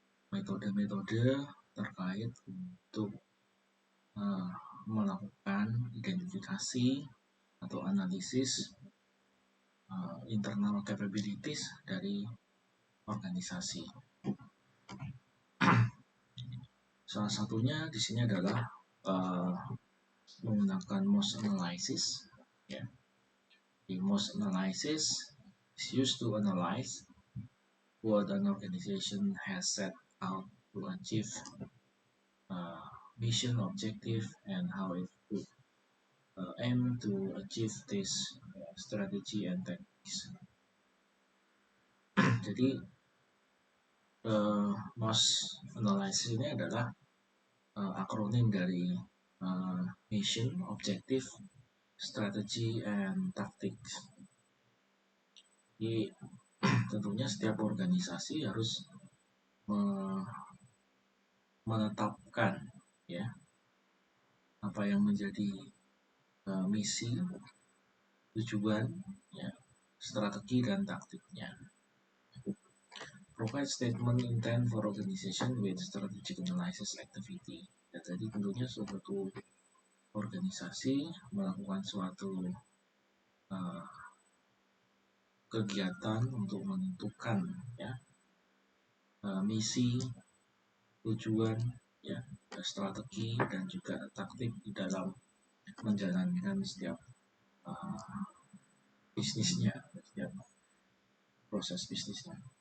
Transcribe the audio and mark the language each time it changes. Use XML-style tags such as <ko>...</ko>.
<id>metode-metode terkait untuk melakukan identifikasi atau analisis internal capabilities dari organisasi. Salah satunya di sini adalah menggunakan MOS analysis. Ya.</id> <en>The MOS analysis is used to analyze what an organization has set out to achieve mission, objective, and how it would aim to achieve this strategy and tactics.</en> <id>Jadi MOS analysis ini adalah akronim dari</id> <en>mission, objective, strategy, and tactics.</en> <id>Jadi tentunya setiap organisasi harus menetapkan ya apa yang menjadi misi, tujuan, ya, strategi dan taktiknya.</id> <en>Provide statement intent for organization with strategic analysis activity.</en> <id>Ya, jadi tentunya suatu organisasi melakukan suatu kegiatan untuk menentukan ya misi, tujuan, ya, strategi dan juga taktik di dalam menjalankan setiap bisnisnya, setiap proses bisnisnya.</id>